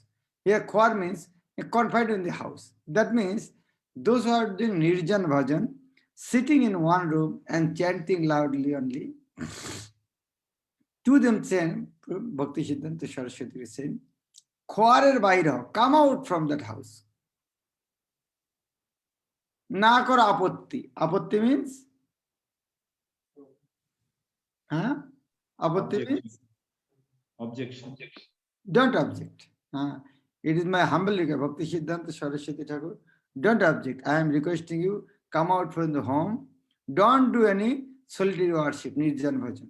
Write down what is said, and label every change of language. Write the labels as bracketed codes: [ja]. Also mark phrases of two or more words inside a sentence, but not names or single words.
[en] Here Khwar means confined in the house. That means those who are doing [bn] নির্জন ভজন, [en] sitting in one room and chanting loudly only, to them saying, Bhakti Siddhanta Saraswati is saying, [bn] খোঁয়াড়ের বাইরে, [en] come out from that house. [bn] না কর আপত্তি. [en] Apotti means? Apotti means? Objection. Don't object. It is my humble request, Bhakti Siddhanta Saraswati Thakur. Don't object. I am requesting you, come out from the home. Don't do any solitary worship, [bn] নির্জন ভজন.